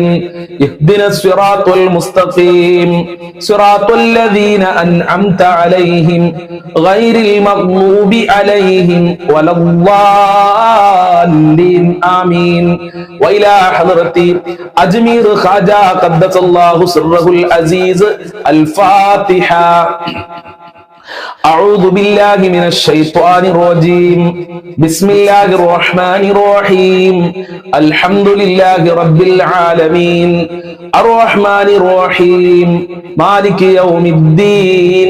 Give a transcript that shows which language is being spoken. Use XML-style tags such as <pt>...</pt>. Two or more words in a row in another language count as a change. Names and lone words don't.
<ar>اهدنا الصراط المستقيم صراط الذين أنعمت عليهم غير المغضوب عليهم ولا الضالين. ആമീൻ. وإلى حضرة أجمير خواجه قدس الله سره العزيز. الفاتحة. أعوذ بالله من الشيطان الرجيم. بسم الله الرحمن الرحيم. الحمد لله رب العالمين الرحمن الرحيم مالك يوم الدين.</ar>